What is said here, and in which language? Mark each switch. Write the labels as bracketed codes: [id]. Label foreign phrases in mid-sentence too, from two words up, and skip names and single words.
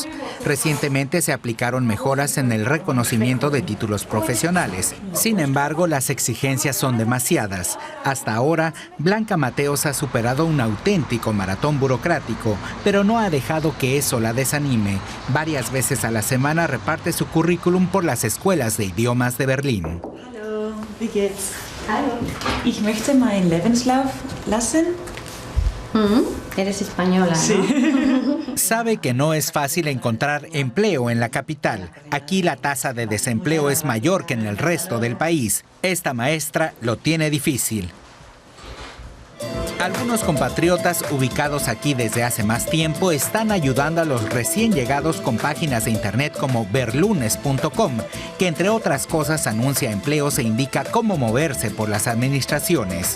[es] Recientemente se aplicaron mejoras en el reconocimiento de títulos profesionales. Sin embargo, las exigencias son demasiadas. Hasta ahora, Blanca Mateos ha superado un auténtico maratón burocrático, pero no ha dejado que eso la desanime. Varias veces a la semana reparte su currículum por las escuelas de idiomas de Berlín. [de] Hallo, wie geht's? Hallo. Ich möchte meinen Lebenslauf lassen. [es] Eres española, ¿no? Sí. Sabe que no es fácil encontrar empleo en la capital. Aquí la tasa de desempleo es mayor que en el resto del país. Esta maestra lo tiene difícil. Algunos compatriotas ubicados aquí desde hace más tiempo están ayudando a los recién llegados con páginas de internet como berlunes.com, que entre otras cosas anuncia empleos e indica cómo moverse por las administraciones.